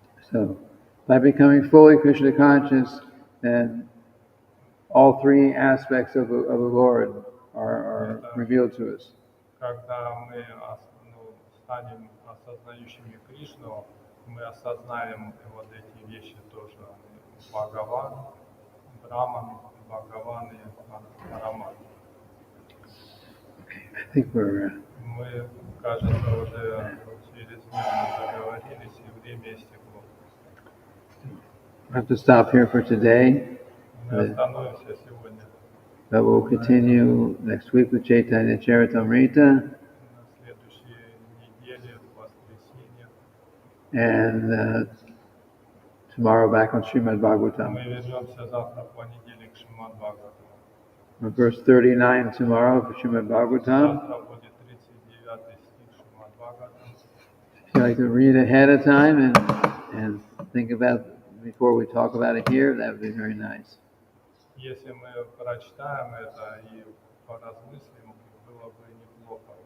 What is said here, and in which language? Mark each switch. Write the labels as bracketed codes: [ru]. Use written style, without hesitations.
[en] So, by becoming fully Krishna conscious, then all three aspects of the Lord are revealed to us. [ru] Когда мы станем осознающими Кришну, мы осознаем вот эти вещи тоже. Бхагаван, Браман, Бхагаван и Парамат. [en] I think we're [ru] Мы, кажется, уже через минуту договорились, и время истекло. [en] I have to stop here for today. [ru] Мы остановимся сегодня. [en] But we'll continue next week with Caitanya-caritamrita, [ru] На следующей неделе, в воскресенье, [en] and tomorrow back on Srimad Bhagavatam. [ru] мы вернемся завтра в понедельник к Шримад Бхагаватаму. [en] Verse 39 tomorrow for Srimad Bhagavatam. [ru] Завтра будет 39 стих Шримад Бхагаватам. [en] If you like to read ahead of time and think about before we talk about it here, that would be very nice. [ru] Если мы прочитаем это и поразмыслим, было бы неплохо.